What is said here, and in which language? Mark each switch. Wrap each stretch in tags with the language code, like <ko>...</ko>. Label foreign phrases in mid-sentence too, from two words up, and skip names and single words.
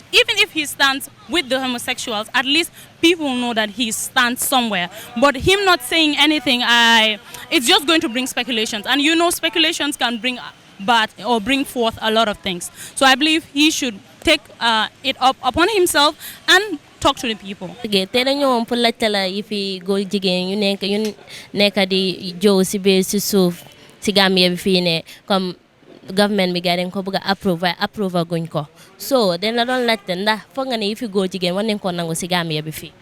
<en>Even if he stands with the homosexuals, at least people know that he stands somewhere. But him not saying anything, it's just going to bring speculations. And you know, speculations can bring forth a lot of things. So I believe he should take it up upon himself and talk to the people.</en> <wo>Okay, te dañu pour laajte la yi fi góor jigéen yu nekk di jow si biir si suuf si Gambia bi fii ne comme government bi dañ ko bëgg a approve guñ ko. So dañ la doon laajte ndax foog nga ne yi fi góor jigéen war nañ ko nangu si Gambia bi fii.</wo>